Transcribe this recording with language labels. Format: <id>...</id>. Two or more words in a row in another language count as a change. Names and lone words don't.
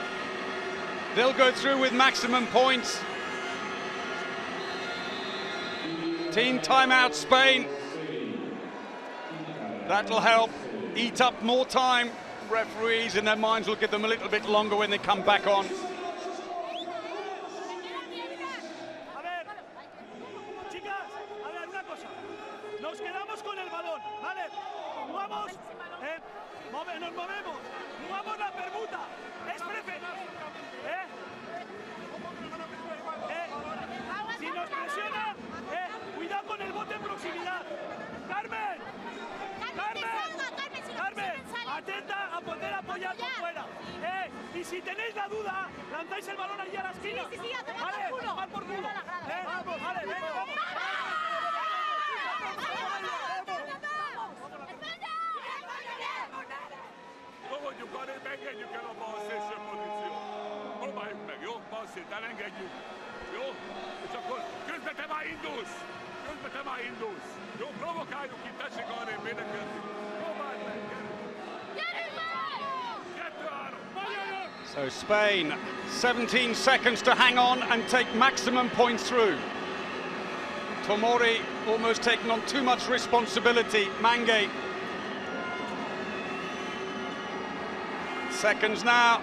<en>They'll go through with maximum points. Team timeout, Spain. That'll help eat up more time. Referees in their minds will give them a little bit longer when they come back on.</en> <es>A ver, chicas, a ver, una cosa. Nos quedamos con el balón, ¿vale? Jugamos, nos movemos, jugamos la permuta. Es si nos presionan, cuidado con el bote en proximidad. Carmen, atenta a poder apoyar por fuera. Y si tenéis la duda, lanzáis el balón allí a la esquina. Sí, a tomar vale, por culo. tomar por culo. Vamos, vale, venga, vamos.</es> <hu>Fogadjuk arrébb, engedjük el a bal szélső pozíciót. Próbáljuk meg, jó? Bal szét, elengedjük. Jó? És akkor közben te már indulsz. Jó, provokáljuk itt, tessék arrébb védekezni. Próbálj meg,</hu> <en>So Spain, 17 seconds to hang on and take maximum points through. Tomori almost taking on too much responsibility. Mange. Seconds now.</en>